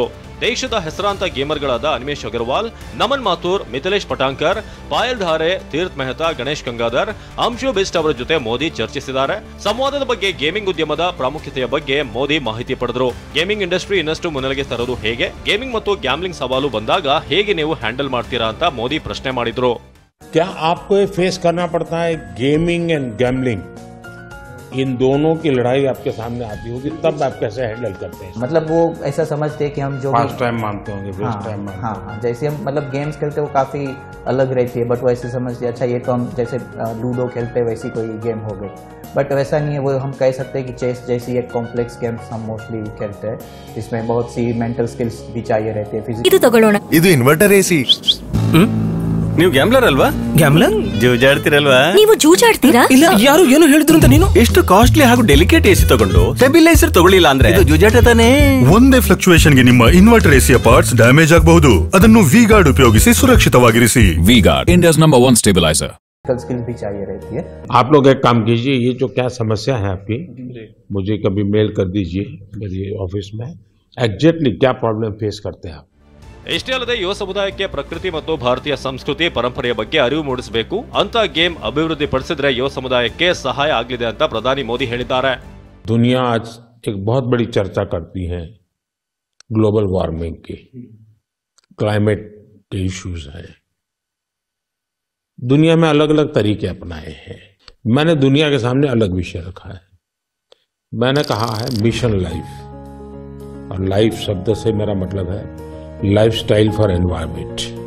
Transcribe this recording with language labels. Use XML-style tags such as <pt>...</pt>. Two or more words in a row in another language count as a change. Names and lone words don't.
<kn>ದೇಶದ ಹೆಸರಾಂತ ಗೇಮರ್ಗಳಾದ ಅನಿಮೇಶ್ ಅಗರ್ವಾಲ್, ನಮನ್ ಮಾಥುರ್, ಮಿಥಿಲೇಶ್ ಪಟಾಂಕರ್, ಪಾಯಲ್ ಧಾರೆ, ತೀರ್ಥ್ ಮೆಹ್ತಾ, ಗಣೇಶ್ ಗಂಗಾಧರ್, ಅಂಶು ಬಿಸ್ಟ್ ಅವರ ಜೊತೆ ಮೋದಿ ಚರ್ಚಿಸಿದ್ದಾರೆ. ಸಂವಾದದ ಬಗ್ಗೆ ಗೇಮಿಂಗ್ ಉದ್ಯಮದ ಪ್ರಾಮುಖ್ಯತೆಯ ಬಗ್ಗೆ ಮೋದಿ ಮಾಹಿತಿ ಪಡೆದರು.</kn> <en>gaming industry</en> <kn>ಇನ್ನಷ್ಟು ಮುನ್ನೆಲೆಗೆ ತರೋದು ಹೇಗೆ, ಗೇಮಿಂಗ್ ಮತ್ತು ಗ್ಯಾಮ್ಲಿಂಗ್ ಸವಾಲು ಬಂದಾಗ ಹೇಗೆ ನೀವು ಹ್ಯಾಂಡಲ್ ಮಾಡ್ತೀರಾ ಅಂತ ಮೋದಿ ಪ್ರಶ್ನೆ ಮಾಡಿದ್ರು.</kn> <hi>क्या आपको ये फेस करना पड़ता है</hi> <en>gaming and gambling,</en> <hi>इन दोनों की लड़ाई आपके सामने आती होगी, तब आप कैसे हैंडल करते हैं? मतलब वो ऐसा समझते हैं कि हम जो फर्स्ट टाइम मानते होंगे, फर्स्ट टाइम मानते हाँ, जैसे हम मतलब गेम्स खेलते वो काफ़ी अलग रहती है, बट वो ऐसे समझते हैं अच्छा ये तो हम जैसे लूडो खेलते वैसी कोई गेम हो गई, बट वैसा नहीं है. वो हम कह सकते हैं कि चेस जैसी एक</hi> <en>complex games</en> <hi>हम मोस्टली खेलते हैं, जिसमें बहुत सी</hi> <en>mental skills</en> <hi>भी चाहिए रहती है.</hi> <kn>ಇದು</kn> <en>inverter AC.</en> <kn>ನೀವು ಗ್ಯಾಮ್ಲರ್ ಅಲ್ವಾ? ಗ್ಯಾಮ್ಲರ್ ಜೂಜಾಡ್ತಿರಲ್ವಾ? ನೀವು ಜೂಜಾಡ್ತೀರಾ? ಇಲ್ಲ, ಯಾರು ಏನು ಹೇಳಿದ್ರು ಅಂತ ನೀನು ಎಷ್ಟು ಕಾಸ್ಟ್ಲಿ ಹಾಗೂ</kn> <en>delicate AC</en> <kn>ತಗೊಂಡು ಸ್ಟೆಬಿಲೈಸರ್ ತಗೊಳ್ಳಿಲ್ಲ ಅಂದ್ರೆ ಇದು ಜೂಜಾಟ ತಾನೇ. ಒಂದೇ ಫ್ಲಕ್ಚುಯೇಷನ್ ಗೆ ನಿಮ್ಮ ಇನ್ವರ್ಟರ್ ಎಸಿಯ</kn> <en>parts damage</en> <kn>ಆಗಬಹುದು. ಅದನ್ನು ವಿ-ಗಾರ್ಡ್ ಉಪಯೋಗಿಸಿ ಸುರಕ್ಷಿತವಾಗಿರಿಸಿ.</kn> <en>V-Guard, India's number 1 stabilizer.</en> <hi>स्किल्स भी चाहिए रहती है. आप लोग एक काम कीजिए, ये जो क्या समस्या है आपकी, मुझे कभी मेल कर दीजिए मेरी ऑफिस में, एग्जैक्टली क्या</hi> <en>problem face</en> <hi>करते हैं आप.</hi> <kn>ಇಷ್ಟೇ ಅಲ್ಲದೆ ಯುವ ಸಮುದಾಯಕ್ಕೆ ಪ್ರಕೃತಿ ಮತ್ತು ಭಾರತೀಯ ಸಂಸ್ಕೃತಿ ಪರಂಪರೆಯ ಬಗ್ಗೆ ಅರಿವು ಮೂಡಿಸಬೇಕು. ಅಂತ ಗೇಮ್ ಅಭಿವೃದ್ಧಿ ಪಡಿಸಿದ್ರೆ ಯುವ ಸಮುದಾಯಕ್ಕೆ ಸಹಾಯ ಆಗಲಿದೆ ಅಂತ ಪ್ರಧಾನಿ ಮೋದಿ ಹೇಳಿದ್ದಾರೆ.</kn> <hi>दुनिया आज एक बहुत बड़ी चर्चा करती है</hi> <en>global warming</en> <hi>की, क्लाइमेट के इश्यूज हैं. दुनिया में अलग अलग तरीके अपनाए हैं. मैंने दुनिया के सामने अलग विषय रखा है. मैंने कहा है मिशन लाइफ, और लाइफ शब्द से मेरा मतलब है</hi> <en>lifestyle for environment.</en>